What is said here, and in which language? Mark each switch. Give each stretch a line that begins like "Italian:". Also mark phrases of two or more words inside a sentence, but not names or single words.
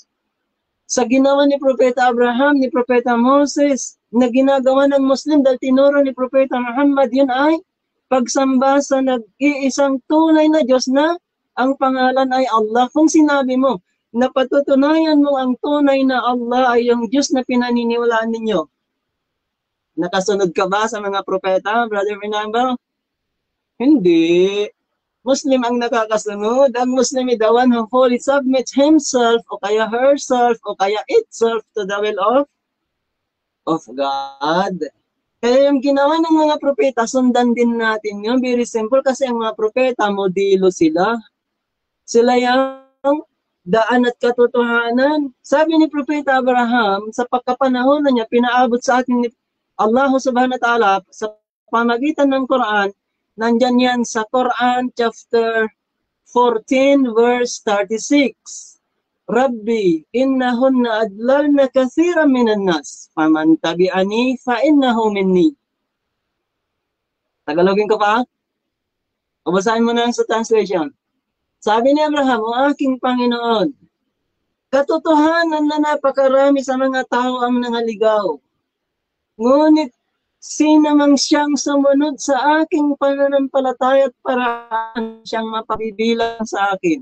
Filipino: Sa ginawa ni Propeta Abraham, ni Propeta Moses, na ginagawa ng Muslim dahil tinuro ni Propeta Muhammad, yun ay pagsamba sa nag-iisang tunay na Diyos na ang pangalan ay Allah. Kung sinabi mo na patutunayan mo ang tunay na Allah ay yung Diyos na pinaniniwalaan ninyo, nakasunod ka ba sa mga propeta, Brother Fernando? Hindi. Muslim ang nakakasunod.
English: Ang Muslim is the one who fully submits himself
Filipino: o kaya
English: herself
Filipino: o kaya
English: itself to the will of God.
Filipino: Kaya yung ginawa ng mga propeta, sundan din natin yun.
English: Very simple
Filipino: kasi ang mga propeta, modelo sila. Sila yung daan at katotohanan. Sabi ni Propeta Abraham, sa pagkapanahon na niya, pinaabot sa atin ni Allah
Arabic: سبحانه وتعالى
Filipino: sa pamagitan ng Quran. Nandyan yan sa Quran chapter 14 verse 36.
Arabic: رب إنهن أضللن كثيرا من الناس. فمن تبعني فإنه مني.
Filipino: Tagalogin ko pa? O basahin mo na sa translation. Sabi ni Abraham, o aking Panginoon, katotohanan na napakarami sa mga tao ang nangaligaw. Ngunit sino mang siyang sumunod sa aking pananampalataya at paraan siyang mapabibilang sa akin.